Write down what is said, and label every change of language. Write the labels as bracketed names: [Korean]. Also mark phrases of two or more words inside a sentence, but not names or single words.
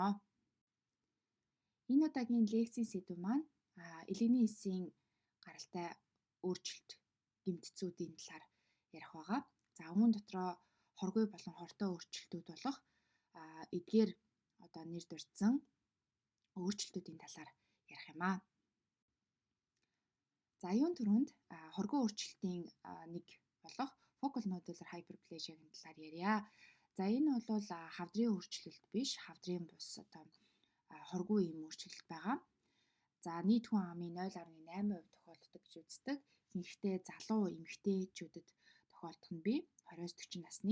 [Mongolian] Энэ удаагийн лекцийн сэдв маань элегний эсийн гаралтай өөрчлөлт гэмтцүүдийн талаар ярих байгаа. За үүн дотроо хоргүй болон хортой өөрчлөлтүүд болох эдгээр одоо нэр дурдсан өөрчлөлтүүдийн талаар ярих юм аа. За юун түрүүнд хоргүй өөрчлөлтийн нэг болох [English] focal nodular hyperplasia- [Mongolian] гийн талаар ярья. За энэ бол хавдрын өөрчлөлт биш, хавдрын бус одоо хоргүй юм өөрчлөлт байгаа. За нийт хүн амын 0.8% тохиолддог гэж үздэг. Ихэнхдээ залуу эмэгтэйчүүдэд тохиолдох нь бий 20-40 насны.